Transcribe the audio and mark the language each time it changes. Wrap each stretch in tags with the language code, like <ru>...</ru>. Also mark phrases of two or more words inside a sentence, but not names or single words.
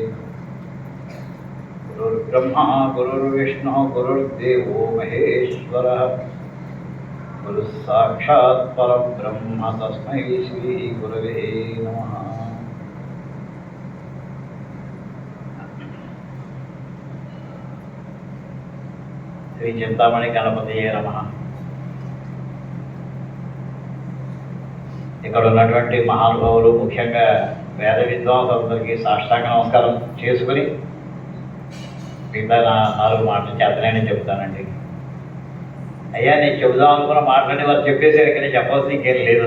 <sa>गुरुर्ब्रह्मा गुरुर्विष्णुः गुरुर्देवो महेश्वरः गुरुः साक्षात् परब्रह्म तस्मै श्री गुरवे नमः। श्री चिंतामणि गणपतये नमः।</sa> <te>ఇక్కడ ఉన్నటువంటి మహానుభావులు ముఖ్యంగా వేద విద్వాంసులందరికీ సాష్టాంగ నమస్కారం చేసుకుని మిగతా 4 మాటలు చేతనని చెప్తానండి. అయ్యా నేను చెబుదాం అనుకున్న మాటలని వారు చెప్పేసారు, కానీ చెప్పాల్సి ఇంకేం లేదు.</te>